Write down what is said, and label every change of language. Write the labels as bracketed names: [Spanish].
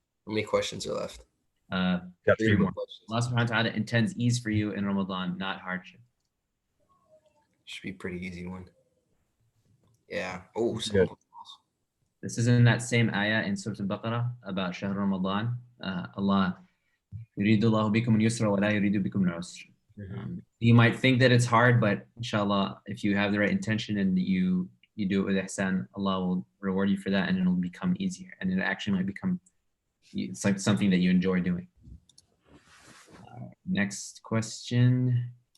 [English] How many questions are left? Got 3 more. questions. Allah subhanahu wa ta'ala intends ease for you in Ramadan, not hardship. Should be a pretty easy one. Yeah. Oh, Good. This is in that same ayah in Surah Al-Baqarah about Shahr Ramadan. [Arabic] Allah, يريد الله بكم اليسر ولا يريد بكم العسر. [English] You might think that it's hard, but inshallah, if you have the right intention and you do it with ihsan, Allah will reward you for that, and it'll become easier, and it actually might become, it's like something that you enjoy doing. Next question.